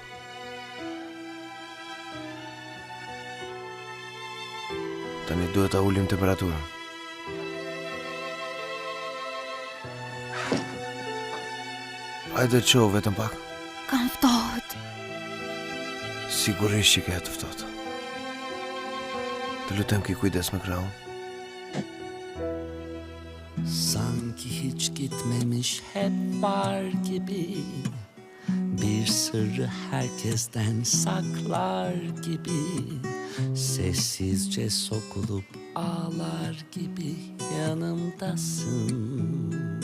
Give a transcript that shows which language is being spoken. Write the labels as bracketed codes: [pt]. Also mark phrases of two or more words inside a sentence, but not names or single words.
[sq] Tani duhet ta ulim temperaturën. Hajde të qohë vetëm pak. Kam ftohet. Sigurisht që ke të ftohtë. Të lutem ki kujdes me krahun. [tr] Sanki hiç gitmemiş hep var gibi, bir sırrı herkesten saklar gibi, sessizce sokulup ağlar gibi yanımdasın.